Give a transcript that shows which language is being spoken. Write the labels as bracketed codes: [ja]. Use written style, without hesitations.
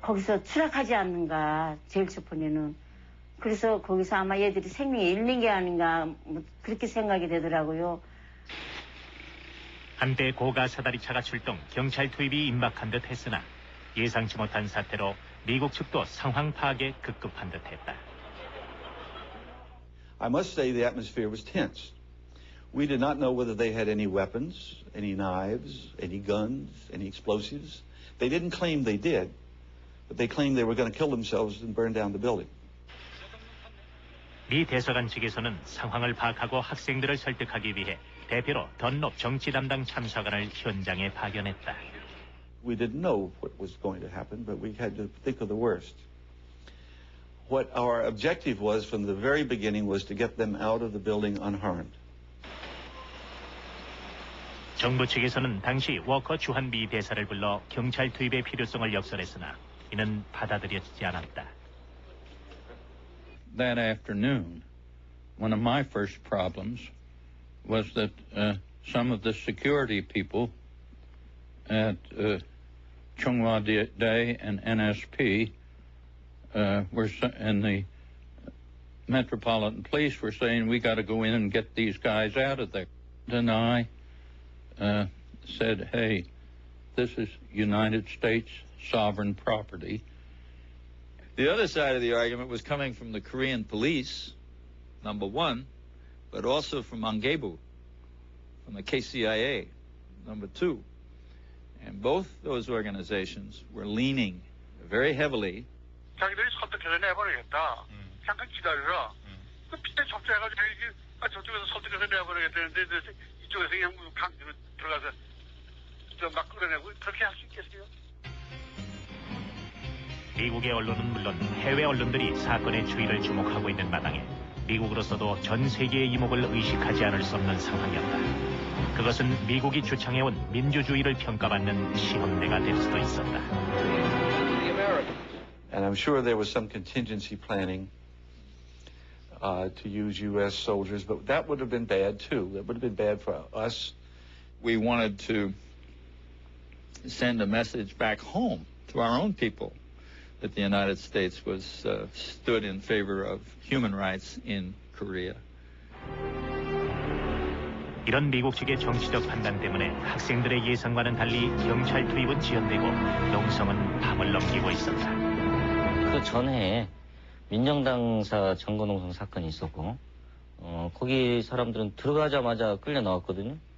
[ko] 거기서 추락하지 않는가, 제일 첫 번에는. 그래서 거기서 아마 얘들이 생명이 잃는 게 아닌가, 뭐 그렇게 생각이 되더라고요. 한때 고가 사다리차가 출동, 경찰 투입이 임박한 듯 했으나 예상치 못한 사태로 미국 측도 상황 파악에 급급한 듯했다. [en] I must say the atmosphere was tense. We did not know whether they had any weapons, any knives, any guns, any explosives. They didn't claim they did, but they claimed they were going to kill themselves and burn down the building. [ko] 미 대사관 측에서는 상황을 파악하고 학생들을 설득하기 위해 대표로 던롭 정치 담당 참사관을 현장에 파견했다. [en] We didn't know what was going to happen, but we had to think of the worst. What our objective was from the very beginning was to get them out of the building unharmed. [ko] 정부 측에서는 당시 워커 주한 미 대사를 불러 경찰 투입의 필요성을 역설했으나 이는 받아들여지지 않았다. [en] That afternoon, one of my first problems was that some of the security people at Chung Hwa Dae and NSP and the Metropolitan Police were saying, we got to go in and get these guys out of there. And I said, hey, this is United States sovereign property. The other side of the argument was coming from the Korean police, number one, but also from Mangebu, from the KCIA, number two. And both those organizations were leaning very heavily. [ko] 자기들이 설득해서 내버리겠다. 잠깐 기다려라. 그 그때 접수해가지고 저쪽에서 설득해서 내버리겠다는데 이쪽에서 그냥 강제로 들어가서 막 끌어내고 그렇게 할 수 있겠어요? 미국의 언론은 물론 해외 언론들이 사건의 주의를 주목하고 있는 마당에 미국으로서도 전 세계의 이목을 의식하지 않을 수 없는 상황이었다. 그것은 미국이 주창해온 민주주의를 평가받는 시험대가 될 수도 있었다. And I'm sure there was some contingency planning to use U.S. soldiers, but that would have been bad too. That would have been bad for us. We wanted to send a message back home to our own people that the United States was stood in favor of human rights in Korea. 이런 미국 측의 정치적 판단 때문에 학생들의 예상과는 달리 경찰 투입은 지연되고 농성은 밤을 넘기고 있었다. 그 전에 민정당사 정거농성 사건이 있었고 거기 사람들은 들어가자마자 끌려 나왔거든요.